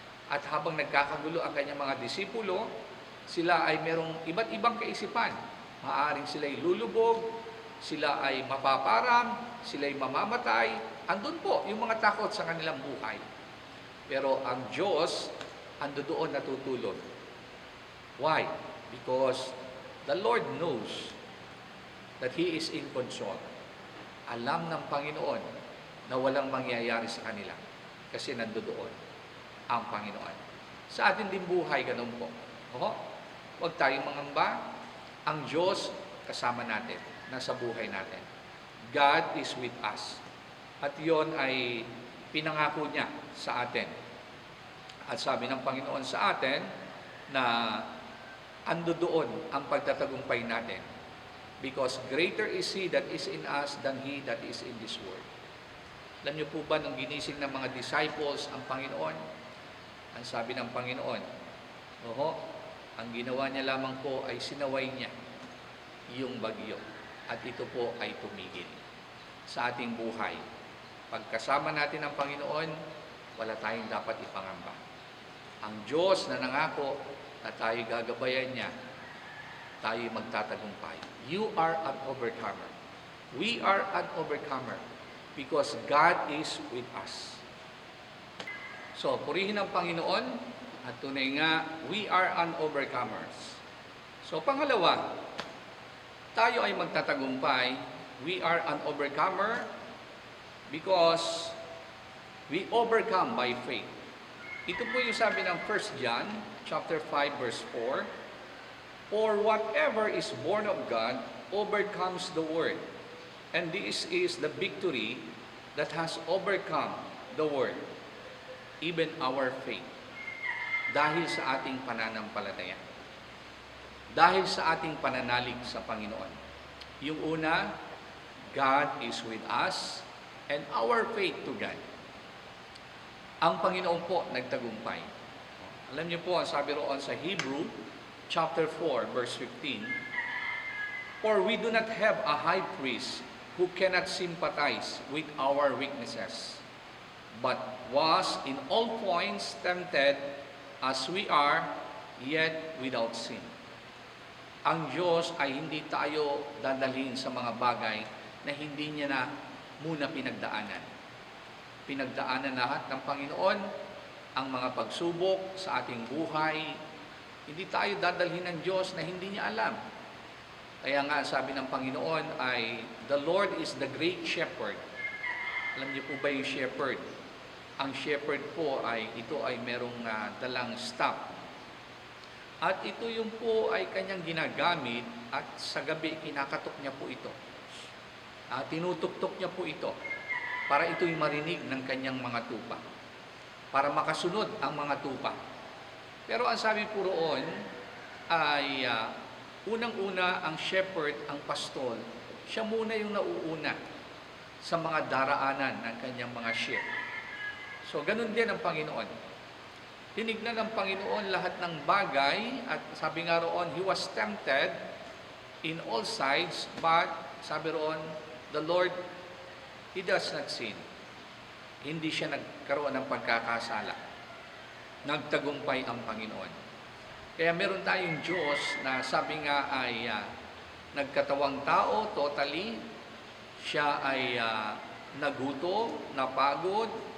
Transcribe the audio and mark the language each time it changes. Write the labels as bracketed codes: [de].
[tl] At habang nagkakagulo ang kanyang mga disipulo, sila ay merong iba't ibang kaisipan. Maaaring sila'y lulubog, sila ay mapaparang, sila ay mamamatay. Andun po yung mga takot sa kanilang buhay. Pero ang Diyos, ando doon natutulog. [en] Why? Because the Lord knows that He is in control. [tl] Alam ng Panginoon na walang mangyayari sa kanila kasi nandoon ang Panginoon. Sa atin din buhay, ganun po. Huwag tayong mangamba. Ang Diyos kasama natin, nasa buhay natin. [en] God is with us. [tl] At yon ay pinangako niya sa atin. At sabi ng Panginoon sa atin na ando doon ang pagtatagumpay natin. [en] Because greater is He that is in us than he that is in this world. [tl] Alam niyo po ba, nung ginising ng mga disciples ang Panginoon, ang sabi ng Panginoon, ang ginawa niya lamang po ay sinaway niya yung bagyo. At ito po ay tumigil sa ating buhay. Pagkasama natin ang Panginoon, wala tayong dapat ipangamba. Ang Diyos na nangako na tayo gagabayan niya, tayo magtatagumpay. [en] You are an overcomer. We are an overcomer because God is with us. [tl] So, purihin ang Panginoon at tunay nga, [en] we are an overcomers. [tl] So, pangalawa, tayo ay magtatagumpay. [en] We are an overcomer because we overcome by faith. [tl] Ito po yung sabi ng 1 John chapter 5 verse 4. [en] For whatever is born of God overcomes the world. And this is the victory that has overcome the world, even our faith. [tl] Dahil sa ating pananampalataya. Dahil sa ating pananalig sa Panginoon. Yung una, [en] God is with us and our faith to God. [tl] Ang Panginoon po nagtagumpay. Alam niyo po, ang sabi roon sa [en] Hebrew, chapter 4, verse 15, For we do not have a high priest who cannot sympathize with our weaknesses, but was in all points tempted as we are, yet without sin. [tl] Ang Diyos ay hindi tayo dadalhin sa mga bagay na hindi niya na muna pinagdaanan. Pinagdaanan lahat ng Panginoon ang mga pagsubok sa ating buhay. Hindi tayo dadalhin ng Diyos na hindi niya alam. Kaya nga sabi ng Panginoon ay, [en] The Lord is the great shepherd. [tl] Alam niyo po ba yung shepherd? Ang shepherd po ay, ito ay merong dalang staff. At ito yung po ay kanyang ginagamit at sa gabi kinakatok niya po ito. Tinutuktok niya po ito para ito'y marinig ng kanyang mga tupa. Para makasunod ang mga tupa. Pero ang sabi po roon ay unang-una ang shepherd, ang pastol, siya muna yung nauuna sa mga daraanan ng kanyang mga sheep. So, ganun din ang Panginoon. Tinignan ng Panginoon lahat ng bagay at sabi nga roon, [en] He was tempted in all sides, but sabi roon, the Lord, He does not sin. [tl] Hindi siya nagkaroon ng pagkakasala. Nagtagumpay ang Panginoon. Kaya meron tayong Diyos na sabi nga ay nagkatawang tao, totally. Siya ay nagutom, napagod.